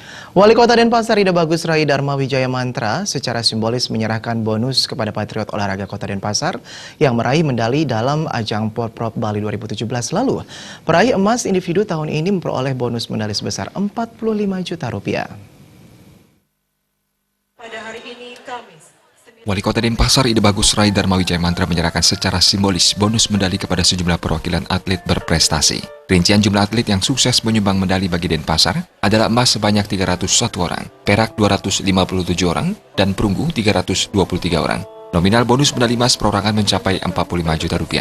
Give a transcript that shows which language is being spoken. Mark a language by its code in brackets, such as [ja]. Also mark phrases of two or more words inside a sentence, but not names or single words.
[id] Wali Kota Denpasar Ida Bagus Rai Dharma Wijaya Mantra secara simbolis menyerahkan bonus kepada Patriot Olahraga Kota Denpasar yang meraih medali dalam ajang Porprov Bali 2017 lalu. Peraih emas individu tahun ini memperoleh bonus medali sebesar 45 juta rupiah. Wali Kota Denpasar Ida Bagus Rai Dharma Wijaya Mantra menyerahkan secara simbolis bonus medali kepada sejumlah perwakilan atlet berprestasi. Rincian jumlah atlet yang sukses menyumbang medali bagi Denpasar adalah emas sebanyak 301 orang, perak 257 orang, dan perunggu 323 orang. Nominal bonus medali emas perorangan mencapai 45 juta rupiah.